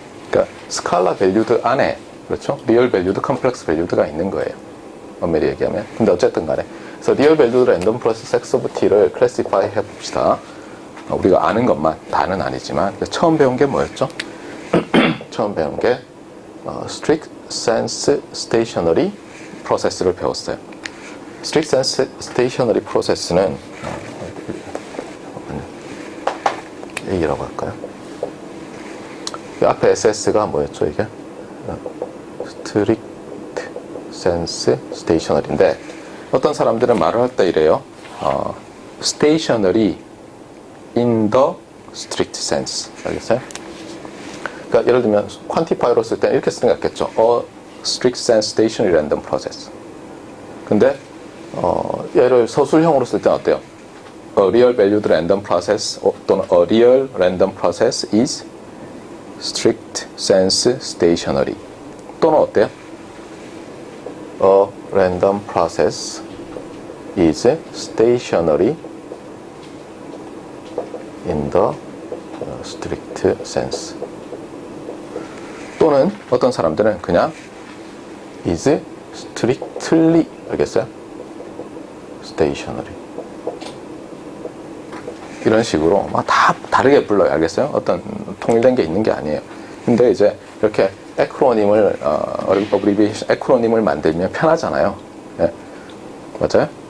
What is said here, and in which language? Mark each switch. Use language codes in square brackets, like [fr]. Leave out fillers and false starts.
[ko] 그러니까 스칼라 밸류드 안에 그렇죠? 리얼 밸류드, 컴플렉스 밸류드가 있는 거예요. 엄밀히 얘기하면. 근데 어쨌든 간에. 그래서 리얼 밸류드 랜덤 프로세스 x of t를 클래시파이 해봅시다. 우리가 아는 것만, 다는 아니지만 처음 배운 게 뭐였죠? 처음 배운 게 strict sense stationary process를 배웠어요. strict sense stationary process는 얘기라고 할까요? 앞에 SS가 뭐였죠, 이게? strict sense stationary인데 어떤 사람들은 말을 할 때 이래요. [en] stationary in the strict sense. [ko] 알겠어요? 그러니까 예를 들면 퀀티파이어로 쓸 때 이렇게 생각했겠죠. [en] A strict sense stationary random process. [ko] 근데 얘를 서술형으로 쓸 때는 어때요? [en] A real valued random process [ko] 또는 [en] a real random process is strict sense stationary. [ko] 또는 어때요? [en] A random process is stationary in the strict sense. [ko] 또는 어떤 사람들은 그냥 [en] is strictly, [ko] 알겠어요? [en] stationary. [ko] 이런 식으로 막 다 다르게 불러요. 알겠어요? 어떤 통일된 게 있는 게 아니에요. 근데 이제 이렇게 에크로님을 어브리비에이션 에크로님을 만들면 편하잖아요. 예. 맞아요?